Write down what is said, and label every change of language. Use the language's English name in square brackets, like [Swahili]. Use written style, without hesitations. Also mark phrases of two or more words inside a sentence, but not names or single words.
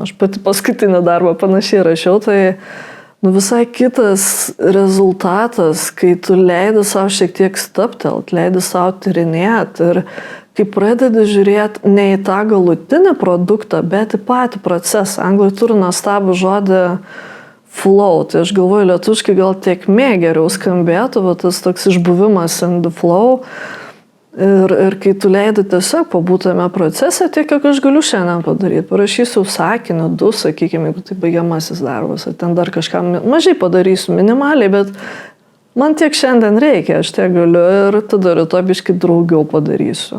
[Lithuanian] Aš pati paskutinį darbą panašiai rašiau, tai visai kitas rezultatas, kai tu leidi savo šiek tiek staptelt, leidi savo tyrinėti ir kai pradedi žiūrėti ne į tą galutinį produktą, bet į patį procesą. Anglai turi nuostabų žodį flow, tai aš galvoju, lietuviškai gal tiekmė geriau skambėtų, bet tas toks išbuvimas [English] in the flow. [Lithuanian] Ir kai tu leidi tiesiog pabūtame procese, tiek, kiek aš galiu šiandien padaryti. Parašysiu sakinį, 2, sakykime, jeigu tai baigiamasis darbas, ar ten dar kažką mažai padarysiu, minimaliai, bet man tiek šiandien reikia, aš tiek galiu ir tada rytoj biškai daugiau padarysiu.